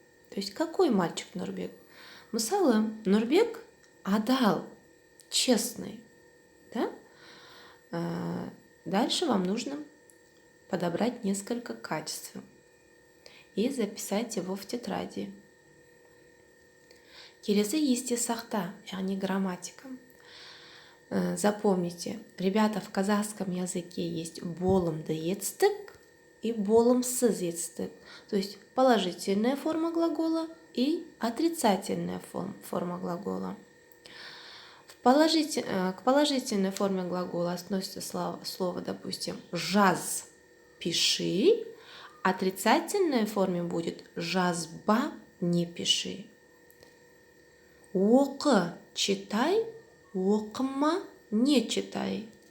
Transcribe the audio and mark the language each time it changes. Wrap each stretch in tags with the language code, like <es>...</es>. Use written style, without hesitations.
<ru>То есть какой мальчик Нұрбек?</ru> <kk>Мысалы, Нұрбек адал,</kk> <ru>честный. Да? Дальше вам нужно подобрать несколько качеств и записать его в тетради.</ru> <kk>Келесі есте сақта, яғни грамматика.</kk> <ru>Запомните, ребята, в казахском языке есть</ru> <kk>болымды етістік</kk> <ru>и</ru> <kk>болымсыз етістік.</kk> <ru>То есть положительная форма глагола и отрицательная форма глагола. К положительной форме глагола относится слово, допустим,</ru> <kk>жаз,</kk> <ru>пиши. Отрицательной форме будет</ru> <kk>жазба,</kk> <ru>не пиши.</ru> <kk>Оқы,</kk> <ru>читай,</ru> <kk>оқыма,</kk> <ru>не читай.</ru>